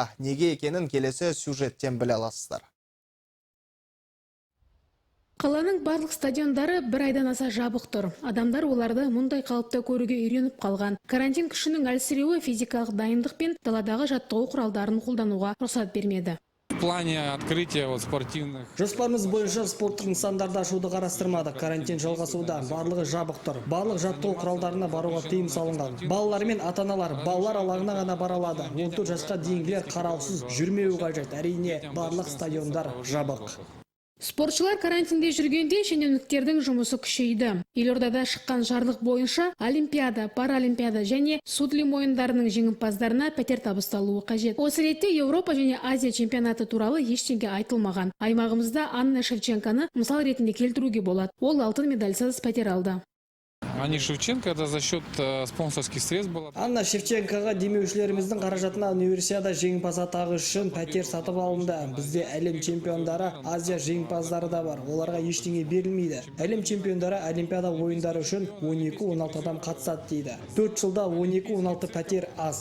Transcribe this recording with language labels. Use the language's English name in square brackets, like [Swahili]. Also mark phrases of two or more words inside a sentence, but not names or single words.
[Kazakh] Неге екенін келесі сюжеттен біле аласыздар. Қаланың барлық стадиондары бір айдан аса жабық тұр. Адамдар оларды мұндай қалыпта көруге үйреніп қалған. Карантин күшінің әлсіреуі физикалық дайындық пен даладағы жаттығу құралдарын қолдануға рұқсат бермеді. [Russian] В плане открытия спортивных. [Kazakh] Жоспарымыз бойынша спорттық нысандарды ашуды қарастырмадық. Карантин жалғасуда, барлығы жабық тұр. Барлық жаттығу құралдарына баруға тыйым салынған. Балалар мен ата-аналар балалар алаңына ғана бара алады. 14 жасқа дейінгілер қараусыз жүрмеуі қажет. Әрине, барлық стадиондар жабық. Спортшылар карантинде жүргенде шенеуніктердің жұмысы күшейді. Елордада шыққан жарлық бойынша Олимпиада, Паралимпиада және Судлим ойындарының жеңімпаздарына пәтер табысталуы қажет. Осы ретте Еуропа және Азия чемпионаты туралы ештеңе айтылмаған. Аймағымызда Анна Шевченконы мысал ретінде келтіруге болады. Ол алтын медальсыз пәтер алды. [Russian] Анна Шевченко это за счет спонсорских средств было. [Kazakh] Анна Шевченкоға демеушілеріміздің қаражатына универсиада жеңімпаз атағы үшін пәтер сатып алынды. Бізде әлем чемпиондары, Азия жеңімпаздары да бар. Оларға ештеңе берілмейді. Әлем чемпиондары Олимпиада ойындары үшін 12-16 адам қатысады дейді. 4 жылда 12-16 пәтер аз.